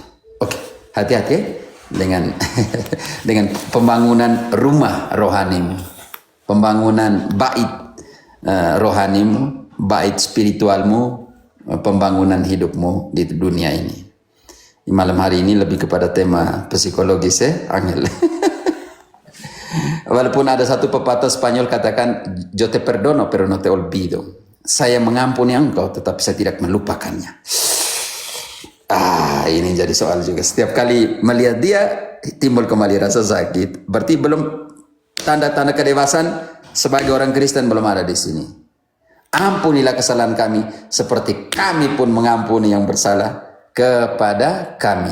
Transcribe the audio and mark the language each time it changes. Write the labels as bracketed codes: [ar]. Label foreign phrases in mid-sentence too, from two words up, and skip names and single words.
[id] Oke, hati-hati ya dengan pembangunan rumah rohanimu, pembangunan bait rohanimu, bait spiritualmu, pembangunan hidupmu di dunia ini. Malam hari ini lebih kepada tema psikologis ya, Angel. Walaupun ada satu pepatah Spanyol katakan, [es] yo te perdono pero no te olvido. [id] Saya mengampuni engkau tetapi saya tidak melupakannya. Ini jadi soal juga. Setiap kali melihat dia, timbul kembali rasa sakit. Berarti belum tanda-tanda kedewasaan sebagai orang Kristen belum ada di sini. Ampunilah kesalahan kami, seperti kami pun mengampuni yang bersalah kepada kami.